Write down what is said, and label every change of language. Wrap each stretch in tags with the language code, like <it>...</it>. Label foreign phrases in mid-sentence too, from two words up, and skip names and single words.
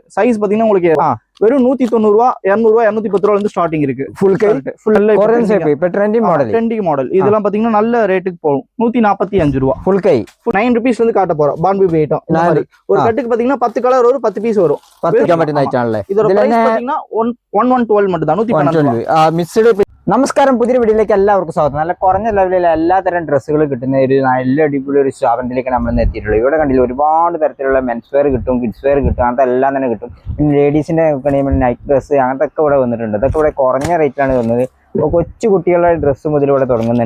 <ta>சைஸ் பாத்தீங்கன்னா உங்களுக்கு வெறும் 190 ரூபா 200 ரூபா 210 ரூபால இருந்து ஸ்டார்டிங் இருக்கு. ஃபுல் கை இப்ப</ta> <en>trending model</en> <ta>இதெல்லாம் பாத்தீங்கன்னா நல்ல ரேட்டுக்கு போகும். 145 ரூபா ஃபுல் கை 9 ரூபீஸ்ல இருந்து காட்ட போறோம். பான்</ta> <en>baby item</en> <ta>ஒரு கட்டுக்கு பாத்தீங்கன்னா 10 கலர் வரும், 10 பீஸ் வரும். 10 மட்டும் தான் சேனல்ல. இதோட பிரைஸ் பாத்தீங்கன்னா 1112 மட்டும் தான்.</ta> <ml>112 മിക്സ്ഡ്. നമസ്കാരം, പുതിയൊരു വീഡിയോയിലേക്ക് എല്ലാവർക്കും സ്വാഗതം. നല്ല കുറഞ്ഞ ലെവലിൽ എല്ലാത്തരം ഡ്രസ്സുകൾ കിട്ടുന്ന ഒരു നല്ല അടിപൊളി ഒരു സ്ഥാപനത്തിലേക്ക് നമ്മൾ എത്തിയിട്ടുള്ളത്. ഇവിടെ കണ്ടില്ല ഒരുപാട് തരത്തിലുള്ള</ml> <en>mens wear</en> <ml>കിട്ടും,</ml> <en>kids wear</en> <ml>കിട്ടും, അങ്ങനത്തെ എല്ലാം തന്നെ കിട്ടും. പിന്നെ ലേഡീസിന്റെ</ml> <en>night dress</en> <ml>അങ്ങനത്തെ ഒക്കെ ഇവിടെ വന്നിട്ടുണ്ട്. ഇതൊക്കെ ഇവിടെ കുറഞ്ഞ റേറ്റിലാണ് വന്നത്. കൊച്ചു കുട്ടികളുടെ ഡ്രസ്സ് മുതൽ ഇവിടെ തുടങ്ങുന്നുണ്ട്.</ml>